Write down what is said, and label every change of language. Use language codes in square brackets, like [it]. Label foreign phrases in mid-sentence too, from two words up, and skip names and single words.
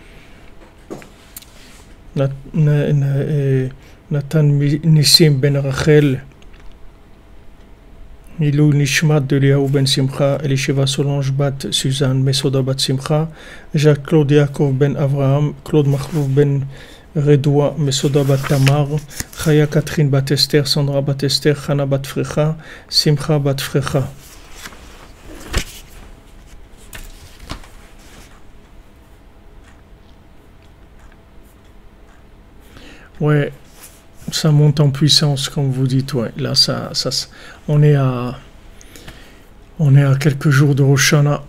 [fr] Natan Nissim ben Rachel, [he] Ilou Nishmat [fr] de Eliyahu ben Simcha, Elisheva Solange bat Suzanne, Mesoda bat Simcha, Jacques-Claude Yaakov ben Avraham, Claude Machlouf ben Redoua, Mesoda bat Tamar, Chaya Catherine bat Esther, Sandra bat Esther, Chana bat Frecha, Simcha bat Frecha. Ouais, ça monte en puissance, comme vous dites. Ouais, là, on est à quelques jours de Rosh Hashanah.